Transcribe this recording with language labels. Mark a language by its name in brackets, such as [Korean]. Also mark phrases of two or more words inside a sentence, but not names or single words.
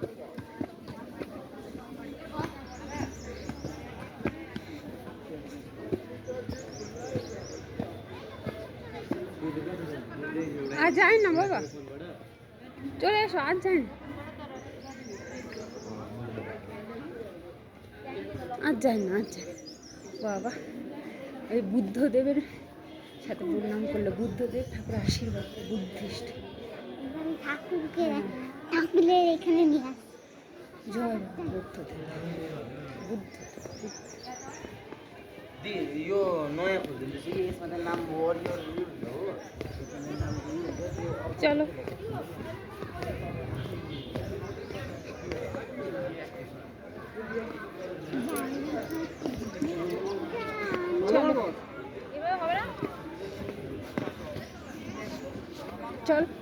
[Bangla] আর যায় না বাবা, চলে এসো, আর যায় না, আর যায় না, আর যায় বাবা। ওই বুদ্ধদেবের সাথে প্রণাম করলো, বুদ্ধদেব ঠাকুর আশীর্বাদ, বুদ্ধিস্ট ঠাকুরের এখানে নিয়ে আস। জয় বুদ্ধদেব, [Nepali] यो नयाँ खोलिदिँदैछु कि यसमा त नाम वरियर हो। [Hindi] चलो चल